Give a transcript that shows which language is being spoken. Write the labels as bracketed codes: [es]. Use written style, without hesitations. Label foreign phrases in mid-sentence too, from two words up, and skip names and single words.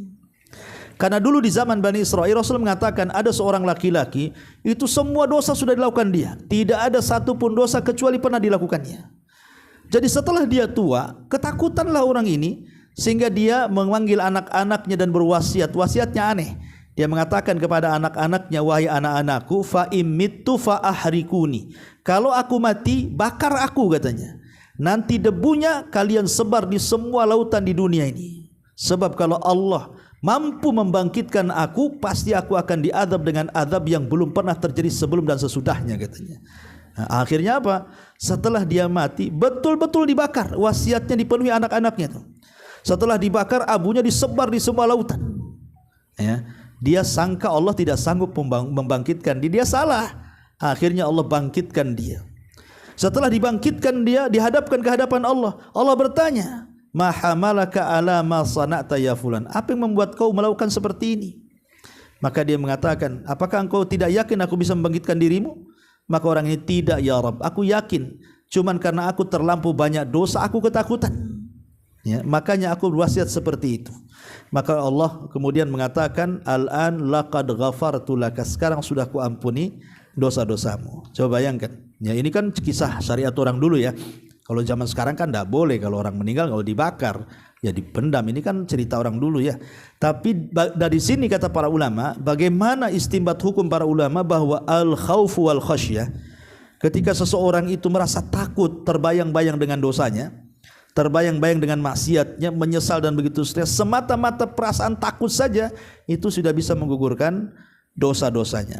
[id] Karena dulu di zaman Bani Israel, Rasul mengatakan ada seorang laki-laki itu semua dosa sudah dilakukan dia, tidak ada satu pun dosa kecuali pernah dilakukannya. Jadi setelah dia tua, ketakutanlah orang ini sehingga dia memanggil anak-anaknya dan berwasiat. Wasiatnya aneh. Dia mengatakan kepada anak-anaknya, wahai anak-anakku, [ar] فإن مت فأحرقوني. [id] Kalau aku mati, bakar aku katanya. Nanti debunya kalian sebar di semua lautan di dunia ini. Sebab kalau Allah mampu membangkitkan aku, pasti aku akan diadab dengan adab yang belum pernah terjadi sebelum dan sesudahnya katanya. Nah, akhirnya apa? Setelah dia mati, betul-betul dibakar. Wasiatnya dipenuhi anak-anaknya tuh. Setelah dibakar, abunya disebar di semua lautan. Ya, dia sangka Allah tidak sanggup membangkitkan dia, salah. Akhirnya Allah bangkitkan dia. Setelah dibangkitkan dia, dihadapkan ke hadapan Allah. Allah bertanya, [ar] ما حملك على ما صنعت يا فلان, [id] apa yang membuat kau melakukan seperti ini? Maka dia mengatakan, apakah engkau tidak yakin aku bisa membangkitkan dirimu? Maka orang ini, tidak [ar] يا رب, [id] aku yakin, cuman karena aku terlampau banyak dosa aku ketakutan. Ya, makanya aku berwasiat seperti itu. Maka Allah kemudian mengatakan, [ar] الآن لقد غفرت لك, [id] sekarang sudah ku ampuni dosa-dosamu. Coba bayangkan. Ya, ini kan kisah syariat orang dulu ya. Kalau zaman sekarang kan tidak boleh, kalau orang meninggal kalau dibakar ya dipendam. Ini kan cerita orang dulu ya. Tapi dari sini kata para ulama, bagaimana istinbat hukum para ulama bahwa [ar] الخوف والخشية, [id] ketika seseorang itu merasa takut, terbayang-bayang dengan dosanya, terbayang-bayang dengan maksiatnya, menyesal dan begitu seterusnya, semata-mata perasaan takut saja itu sudah bisa menggugurkan dosa-dosanya.